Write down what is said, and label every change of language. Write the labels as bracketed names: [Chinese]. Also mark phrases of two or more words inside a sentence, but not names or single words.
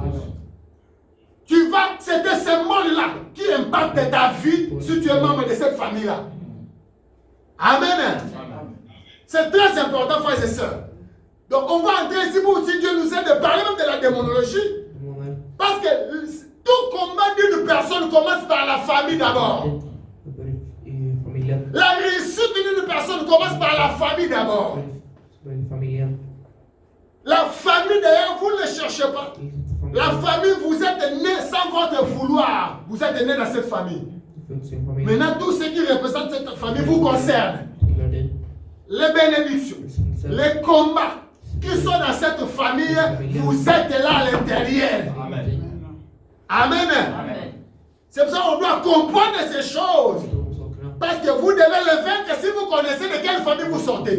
[French] Tu vas, c'est ce symbole-là qui impacte ta vie si tu es membre de cette famille-là. Amen. Amen. C'est très important, frères et sœurs. Donc, on va entrer ici pour aussi Dieu nous aide de parler même de la démonologie. [Swedish] Demoner. [French] Parce que tout combat d'une personne commence par la famille d'abord. [Swedish] Det börjar i familjen. [French] La réussite d'une personne commence par la famille d'abord. [Swedish] Det börjar i familjen. [French] La famille d'ailleurs, vous ne le cherchez pas. La famille, vous êtes né sans votre vouloir. Vous êtes né dans cette famille. [Swedish] Det finns i en familj. [French] Maintenant, tout ce qui représente cette famille vous concerne. [Swedish] Tillhör dig. [French] Les bénédictions, les combats qui sont dans cette famille, vous êtes là à l'intérieur. Amen. Amen. Amen. C'est pour ça qu'on doit comprendre ces choses. [Swedish] De sakerna. [French] Parce que vous devez le vaincre si vous connaissez de quelle famille vous sortez.